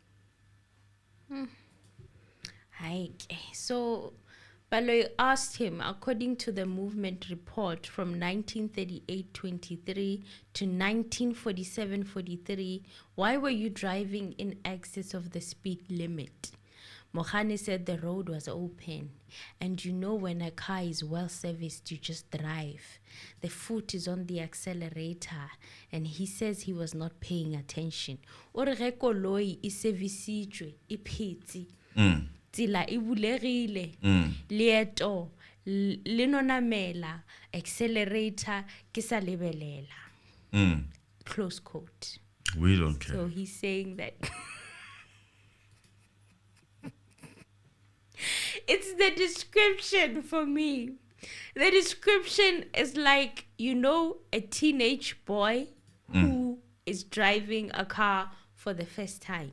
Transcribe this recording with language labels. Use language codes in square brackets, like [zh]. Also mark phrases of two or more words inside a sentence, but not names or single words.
[en] So, Baloyi asked him, according to the movement report from 1938-23 to 1947-43, why were you driving in excess of the speed limit? Mogane said the road was open. And you know when a car is well serviced, you just drive. The foot is on the accelerator. And he says he was not paying attention. [nso] O re ge koloi e servicitswe, e phetse. Tsela e bulegile. Leeto le nonamela, accelerator ke sa lebelela. [en] Close quote. We don't care. So he's saying that it's the description for me. The description is like, you know, a teenage boy who is driving a car for the first time.